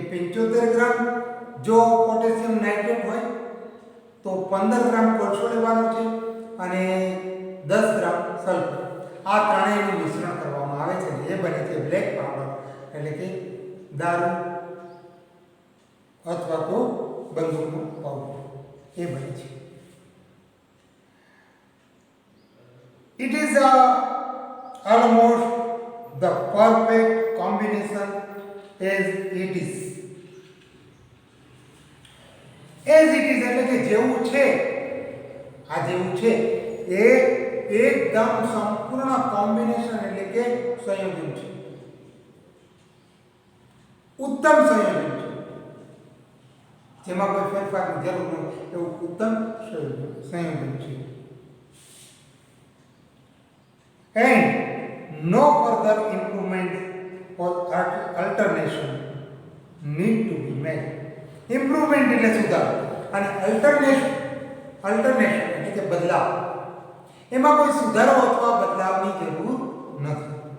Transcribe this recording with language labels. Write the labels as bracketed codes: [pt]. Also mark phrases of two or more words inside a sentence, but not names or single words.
[gu] કે 75 ગ્રામ જો પોટેશિયમ નાઇટ્રેટ હોય તો 15 ગ્રામ કોલસો લેવાનો છે અને 10 ગ્રામ સલ્ફર. આ ત્રણેયનું મિશ્રણ કરવામાં આવે છે. એ બને છે બ્લેક પાવડર એટલે કે દારૂ અથવા તો બંદૂકનો પાવડર. એ બને છે. [en] It is almost the perfect combination as it is. [gu] એટલે કે જેવું છે, આ જેવું છે એ એકદમ સંપૂર્ણ કોમ્બિનેશન એટલે કે સંયોજન છે. ઉત્તમ સંયોજન છે, જેમાં કોઈ ફેરફારની જરૂર નથી એવું ઉત્તમ સંયોજન છે. [en] And no further improvement or alternation need to be made. [gu] Improvement એટલે સુધારો અને alternation એટલે કે બદલાવ. એમાં કોઈ સુધારો અથવા બદલાવની જરૂર નથી.